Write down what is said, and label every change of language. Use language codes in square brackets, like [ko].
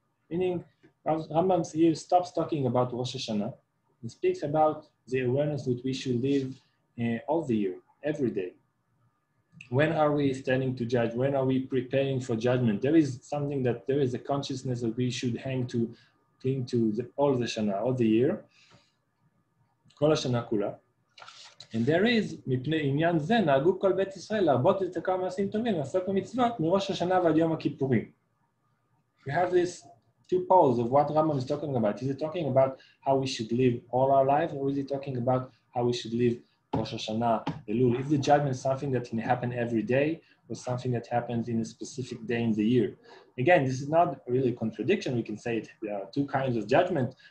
[en] Meaning, Rambam here stops talking about Rosh HaShanah and speaks about the awareness that we should live all the year, every day. When are we standing to judge? When are we preparing for judgment? There is a consciousness that we should cling to all the Shana, all the year. [he] כל השנה כולה. [en] And there is, [he] מפני עניין זה, נהגו כל בית ישראל להרבות ולתקוע מעשים טובים, לעשות במצוות מראש השנה ועד יום הכיפורים. [en] We have these two poles of what Rambam is talking about. Is he talking about how we should live all our life, or is he talking about how we should live Rosh HaShanah, Elul? Is the judgment something that can happen every day, or something that happens in a specific day in the year? Again, this is not really a contradiction. We can say there are two kinds of judgment.